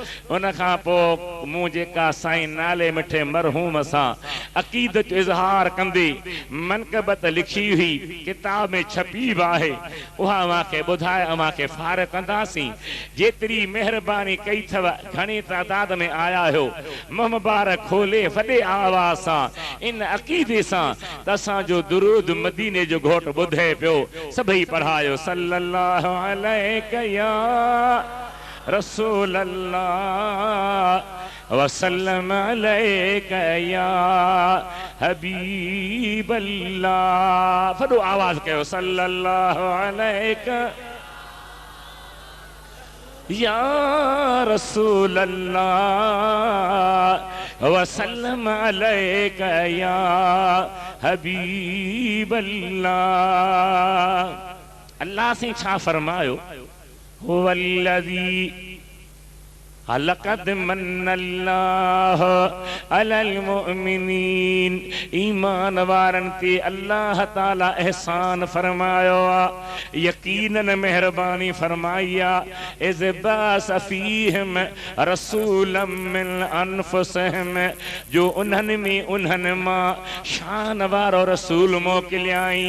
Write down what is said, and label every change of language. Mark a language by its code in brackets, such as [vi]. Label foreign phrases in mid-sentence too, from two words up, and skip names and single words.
[sd] उन खां पोइ मूं जेका साईं नाले मिठे मरहूम सां अक़ीदत इज़हार कंदे मनक़बत लिखी हुई, किताब में छपी बि आहे, उहा अव्हां खे ॿुधाए अव्हां खे फार कंदासीं। जेतिरी महिरबानी कई अथव, घणी तादाद में आया हो, मुंहुं मुबारक खोले वॾे आवाज़ सां इन अक़ीदे सां त असांजो दुरूद मदीने जो घोट ॿुधे पियो। सभई पढ़ायो [ar] صلى الله عليه يا رسول الله وسلم عليك يا حبيب الله. [sd] वॾो आवाज़ कयो [ar] صلى الله عليك يا رسول الله وسلم عليك يا حبيب الله. [sd] अल्लाह से छा फरमायो, [ar] هو الذي لقد من الله على المؤمنين, [sd] ईमान वारन ते अल्लाह ताला एहसान फरमायो आ, यकीनन मेहरबानी फरमाया। [ar] إذ بعث فيهم رسولا من أنفسهم, [sd] जो उन्हनि में उन्हनि मां शान वारो रसूल मोकिलियाई।